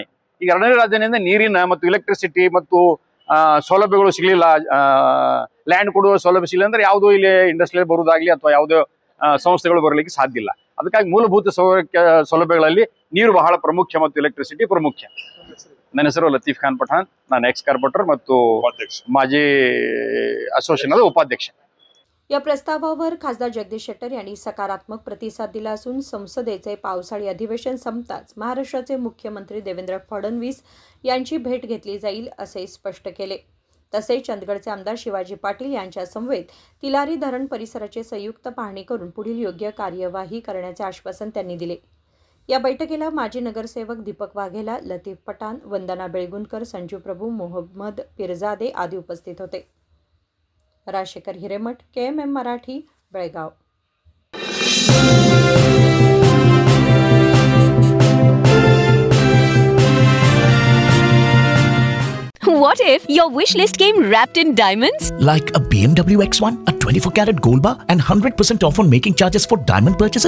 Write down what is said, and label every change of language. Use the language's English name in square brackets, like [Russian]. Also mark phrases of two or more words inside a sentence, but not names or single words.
[Kannada] ಈಗ 2ನೇ ರಾಜಧಾನಿಯಿಂದ ನೀರಿನ ಮತ್ತು ಎಲೆಕ್ಟ್ರಿಸಿಟಿ ಮತ್ತು ಸೌಲಭ್ಯಗಳು ಸಿಗಲಿಲ್ಲ, ಲ್ಯಾಂಡ್ ಕೊಡುವ ಸೌಲಭ್ಯ ಸಿಗಲಿಲ್ಲ ಅಂದ್ರೆ ಯಾವುದೋ ಇಲ್ಲಿ ಇಂಡಸ್ಟ್ರಿಯಲ್ಲಿ ಬರುವುದಾಗ್ಲಿ ಅಥವಾ ಯಾವುದೋ ಸಂಸ್ಥೆಗಳು ಬರಲಿಕ್ಕೆ ಸಾಧ್ಯ ಇಲ್ಲ. ಅದಕ್ಕಾಗಿ ಮೂಲಭೂತ ಸೌಲಭ್ಯಗಳಲ್ಲಿ ನೀರು ಬಹಳ ಪ್ರಮುಖ ಮತ್ತು ಎಲೆಕ್ಟ್ರಿಸಿಟಿ ಪ್ರಮುಖ. ನನ್ನ ಹೆಸರು ಲತೀಫ್ ಖಾನ್ ಪಠಾಣ್, ನಾನು [English] ex corporator [Kannada] ಮತ್ತು ಮಾಜಿ [Marathi] असोसिएशनचा उपाध्यक्ष. या प्रस्तावावर खासदार जगदीश शेट्टर यांनी सकारात्मक प्रतिसाद दिला असून संसदेचे पावसाळी अधिवेशन संपताच महाराष्ट्राचे मुख्यमंत्री देवेंद्र फडणवीस यांची भेट घेतली जाईल असे स्पष्ट केले. तसेच चंदगडचे आमदार शिवाजी पाटील यांच्या समवेत तिलारी धरण परिसराची संयुक्त पाहणी करून पुढील योग्य कार्यवाही करण्याचे आश्वासन त्यांनी दिले. या बैठकीला माजी नगरसेवक दीपक वाघेला, लतीफ पठाण, वंदना बेळगुणकर, संजू प्रभू, मोहम्मद पिरजादे आदी उपस्थित होते. राजशेखर हिरेमठ, KMM मराठी, बेळगाव. [English] What if your wish list came wrapped in diamonds? Like a BMW X1, a 24-carat gold bar, and 100% off on making charges for diamond purchases?